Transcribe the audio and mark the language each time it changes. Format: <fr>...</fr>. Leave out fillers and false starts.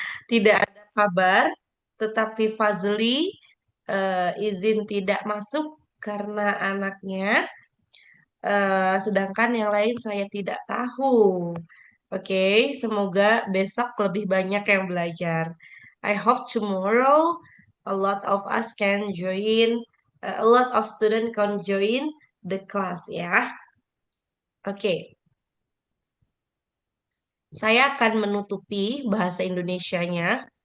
<id>Tidak ada kabar, tetapi Fazli izin tidak masuk karena anaknya, sedangkan yang lain saya tidak tahu. Oke, semoga besok lebih banyak yang belajar.</id> <en>I hope tomorrow a lot of us can join, a lot of student can join the class ya.</en> <id>Oke, saya akan menutupi bahasa Indonesianya.</id>